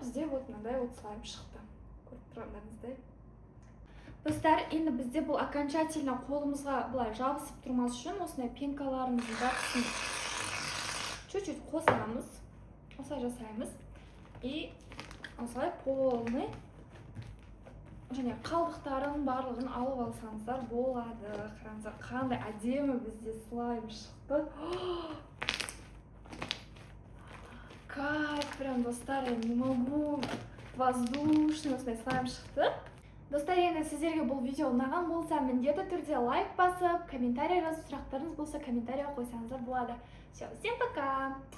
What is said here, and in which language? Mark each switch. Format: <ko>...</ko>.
<kk>Бізде вот мынандай вот слайм шықты. Көріп тұрғандарыңыздай. Достар, енді бізде бұл окончательно қолымызға былай жабысып тұрмас үшін осындай пенкаларымыздың бәрін чуть-чуть қосамыз, осылай жасаймыз. И осылай полный және қалдықтарын барлығын алып алсаңыздар болады. Қараңыздар, қандай әдемі бізде слайм шықты.</kk> <ru>Кайф, прям достар, я не могу.</ru> <kk>Воздушный осындай слайм шықты. Достар, енді сіздерге бұл видео ұнаған болса, міндетті түрде лайк басып, комментарий жазып, сұрақтарыңыз болса, комментария қойсаңыздар болады.</kk> <ru>Все, всем пока!</ru>